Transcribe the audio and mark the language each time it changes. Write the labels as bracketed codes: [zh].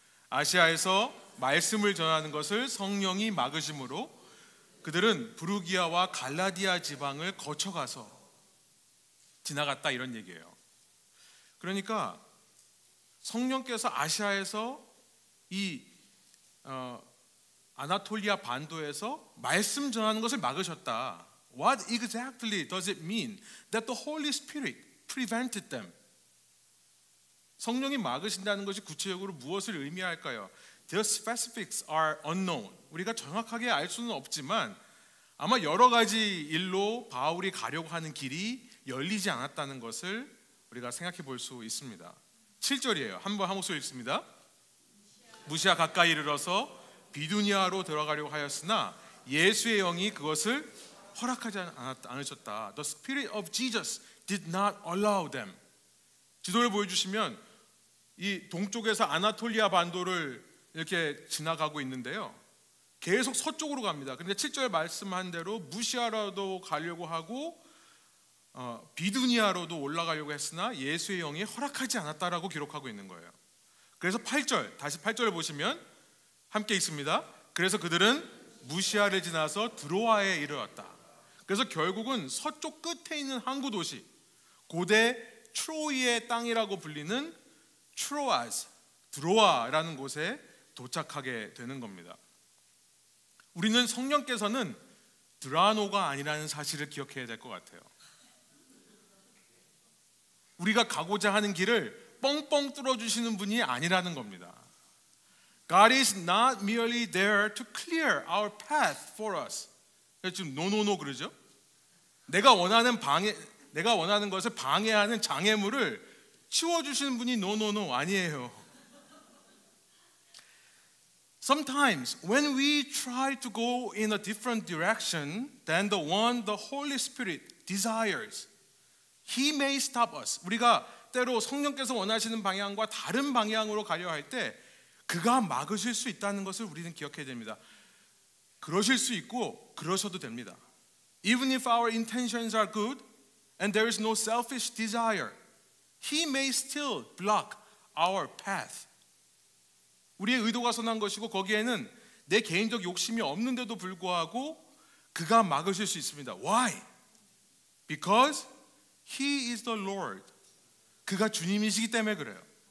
[ko] 아시아에서 말씀을 전하는 것을 성령이 막으심으로 그들은 부르기아와 갈라디아 지방을 거쳐가서 지나갔다, 이런 얘기예요. 그러니까 성령께서 아시아에서 이 아나톨리아 반도에서 말씀 전하는 것을 막으셨다. [en] What exactly does it mean that the Holy Spirit prevented them? [ko] 성령이 막으신다는 것이 구체적으로 무엇을 의미할까요? [en] The specifics are unknown. [ko] 우리가 정확하게 알 수는 없지만 아마 여러 가지 일로 바울이 가려고 하는 길이 열리지 않았다는 것을 우리가 생각해 볼 수 있습니다. 7절이에요. 한번 한 목소리 읽습니다. 무시아 가까이 이르러서 비두니아로 들어가려고 하였으나 예수의 영이 그것을 허락하지 않으셨다. [en] The Spirit of Jesus did not allow them. [ko] 지도를 보여주시면 이 동쪽에서 아나톨리아 반도를 이렇게 지나가고 있는데요, 계속 서쪽으로 갑니다. 그런데 7절 말씀한 대로 무시아라도 가려고 하고 비두니아로도 올라가려고 했으나 예수의 영이 허락하지 않았다라고 기록하고 있는 거예요. 그래서 8절, 다시 8절을 보시면 함께 있습니다. 그래서 그들은 무시아를 지나서 드로아에 이르렀다. 그래서 결국은 서쪽 끝에 있는 항구 도시, 고대 트로이의 땅이라고 불리는 트로아스, 드로아라는 곳에 도착하게 되는 겁니다. 우리는 성령께서는 드라노가 아니라는 사실을 기억해야 될 것 같아요. 우리가 가고자 하는 길을 뻥뻥 뚫어주시는 분이 아니라는 겁니다. [en] God is not merely there to clear our path for us. [ko] 지금 노노노 그러죠? 내가 원하는 것을 방해하는 장애물을 치워주시는 분이 노노노 아니에요. [en] Sometimes when we try to go in a different direction than the one the Holy Spirit desires, He may stop us. [ko] 우리가 때로 성령께서 원하시는 방향과 다른 방향으로 가려 할 때 그가 막으실 수 있다는 것을 우리는 기억해야 됩니다. 그러실 수 있고 그러셔도 됩니다. [en] Even if our intentions are good and there is no selfish desire, He may still block our path. [ko] 우리의 의도가 선한 것이고 거기에는 내 개인적 욕심이 없는데도 불구하고 그가 막으실 수 있습니다. [en] Why? Because He is the Lord. [ko] 그가 주님이시기 때문에 그래요.